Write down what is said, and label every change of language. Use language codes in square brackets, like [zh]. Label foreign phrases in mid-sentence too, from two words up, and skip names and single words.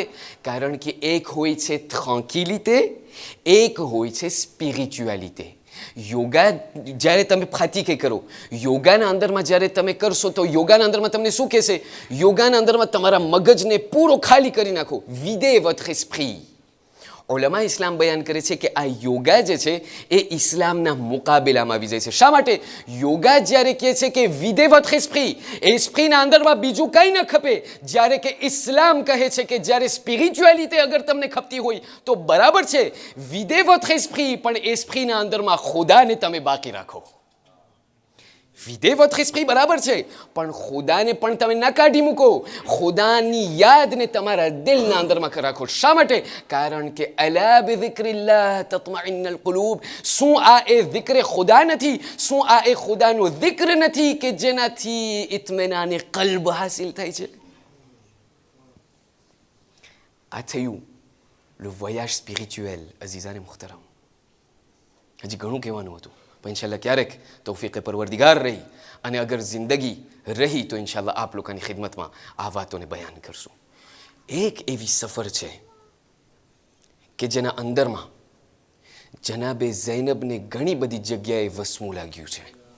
[gu] કારણ કે એક હોય છે ટ્રાન્ક્વિલિટી, એક હોય છે સ્પિરિચ્યુઆલિટી. યોગા જ્યારે તમે ખાતીકે કરો, યોગાના અંદરમાં જ્યારે તમે કરશો તો યોગાના અંદરમાં તમને શું કહેશે? યોગાના અંદરમાં તમારા મગજને પૂરો ખાલી કરી નાખો. [fr] વિદે votre esprit. [gu] ઉલમા ઇસ્લામ બયાન કરે છે કે આ યોગા જે છે એ ઇસ્લામના મુકાબલામાં આવી જાય છે. શા માટે? યોગા જ્યારે કહે છે કે [fr] vide votre esprit, [gu] એસ્પ્રીના અંદરમાં બીજું કંઈ ન ખપે, જ્યારે કે ઇસ્લામ કહે છે કે જ્યારે સ્પિરિચ્યુઆલિટી અગર તમને ખપતી હોય તો બરાબર છે, [fr] vide votre esprit, [gu] પણ એસ્પ્રીના અંદરમાં ખુદાને તમે બાકી રાખો. [fr] vide votre esprit [gu] બરાબર છે, પણ ખુદાને પણ તમે ના કાઢી મૂકો. ખુદાની યાદને તમારા દિલના અંદરમાં રાખો. શા માટે? કારણ કે [ar] ألا بذكر الله تطمئن القلوب. [gu] શું આ એ zikr ખુદા નથી? શું આ એ ખુદાનું zikr નથી કે જેનાથી ઇત્મીનાન કલ્બ હાસિલ થાય છે? આ થયું [fr] le voyage spirituel. [gu] અઝીઝાન મુખ્તરમ, હજી ઘણું કહેવાનું હતું, પણ ઇન્શાલ્લાહ ક્યારેક તૌફીકે પરવરદિગાર રહી અને અગર જિંદગી રહી તો ઇન્શાલ્લાહ આપ લોકોની ખિદમતમાં આ વાતોને બયાન કરશું. એક એવી સફર છે કે જેના અંદરમાં જનાબે ઝૈનબને ઘણી બધી જગ્યાએ વસમું લાગ્યું છે.